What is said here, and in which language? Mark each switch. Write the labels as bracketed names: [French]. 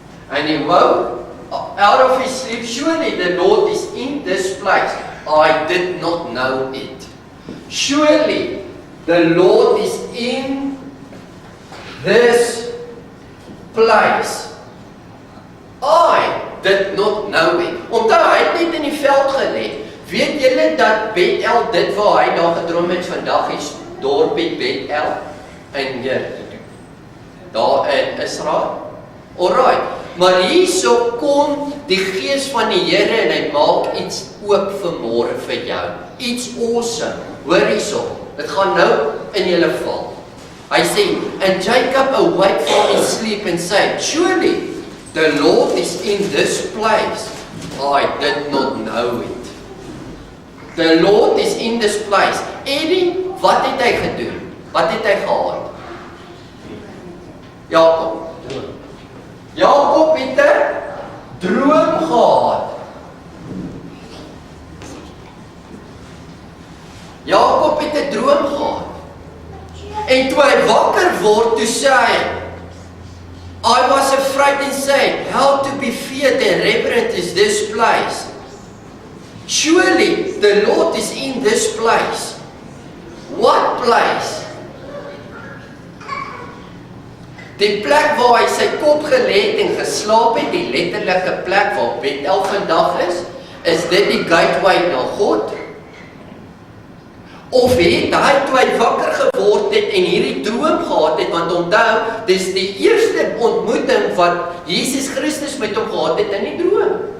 [English] And he woke out of his sleep, surely the Lord is in this place. I did not know it. Surely the Lord is in this place. I did not know it. [Afrikaans] Onthou, hy het net in die veld gelê. Weet julle dat Bethel, dit waar hy daar gedroom het vandag, is dorpie Bethel in daar in Israel? Alright, maar hierso kom die Gees van die Here en hy maak iets oop vir môre vir jou. Iets awesome. Hoor hierso, dit gaan nou in julle val. Hy sê, [English] and Jacob awake from his sleep and said, surely the Lord is in this place. I did not know it. The Lord is in this place. [Afrikaans] Eddie, wat het hy gedoen? Wat het hy gehad? Jakob. Jakob het 'n droom gehad. Jakob het 'n droom gehad. En toe hy wakker word, toe sê hy, [English] I was afraid and said, how to be feared and reverent is this place. Surely the Lord is in this place. What place? [Afrikaans] Die plek waar hy sy kop gelê het en geslaap het, die letterlike plek waar Bethel vandag is dit die gateway na God? Of het hy toe hy wakker geword het en hierdie droom gehad het, want onthou, dis die eerste ontmoeting wat Jesus Christus met hom gehad het in die droom.